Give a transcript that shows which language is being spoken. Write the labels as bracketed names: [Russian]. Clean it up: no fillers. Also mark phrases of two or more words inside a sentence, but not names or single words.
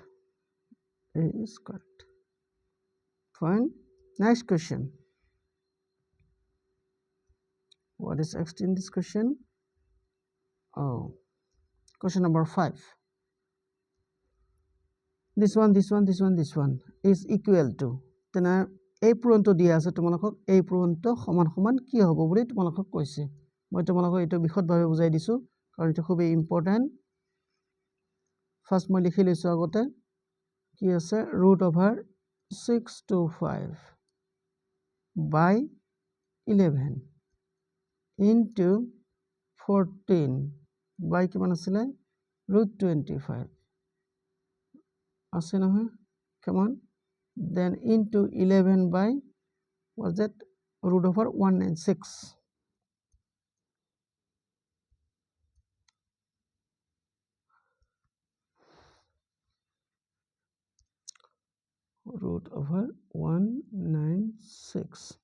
[English] A is correct. Fine. Next question. What is next in this question? Oh, question number 5. This one is equal to. [Assamese] Then এই পূৰণটো দিয়া আছে তোমালোকক, এই পূৰণটো সমান সমান কি হ'ব বুলি তোমালোকক কৈছে. মই তোমালোকক এটা বিশদভাৱে বুজাই দিছো কাৰণ এটা খুব ইম্পৰ্টেন্ট. ফাৰ্স্ট মই লিখি লৈছো আগতে কি আছে [English] √625 by 11 into 14 by [Assamese] কিমান আছিলে √25 আছে নহয়. [English] Come on. Then into 11 by was that root over 196. Root over 196.